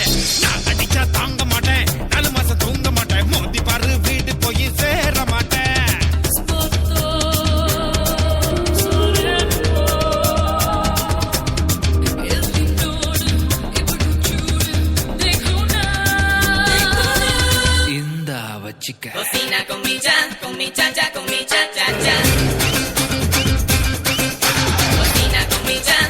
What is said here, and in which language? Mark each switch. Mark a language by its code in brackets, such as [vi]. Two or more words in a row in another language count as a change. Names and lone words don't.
[ta] நான் அடிச்சா தாங்க மாட்டேன் 4 மாசம் தூங்க மாட்டேன், மோதி பாரு வீடு போய் சேர மாட்டேன். இந்தா வச்சிக்க [es] Cocina con mi cha cha cha, con mi cha cha cha. Cocina con mi cha